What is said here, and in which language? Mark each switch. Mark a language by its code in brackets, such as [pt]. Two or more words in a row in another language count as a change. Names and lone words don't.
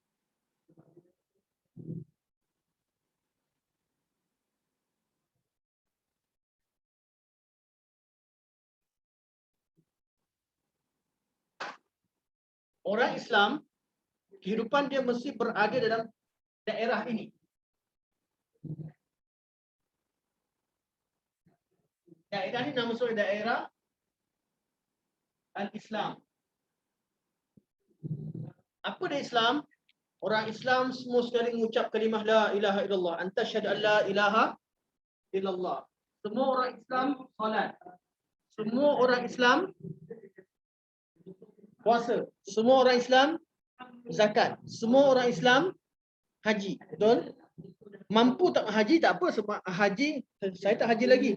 [ms] Orang Islam, kehidupan dia mesti berada dalam daerah ini. Daerah ini nama suatu daerah Al-Islam. Apa dia Islam? Orang Islam semua sekali mengucap kalimah [ar] لا إله إلا الله. أنت شهد أن لا إله إلا الله. [ms] Semua orang Islam solat. Semua orang Islam puasa. Semua orang Islam zakat. Semua orang Islam haji. Betul? Mampu tak haji tak apa sebab haji saya tak haji lagi.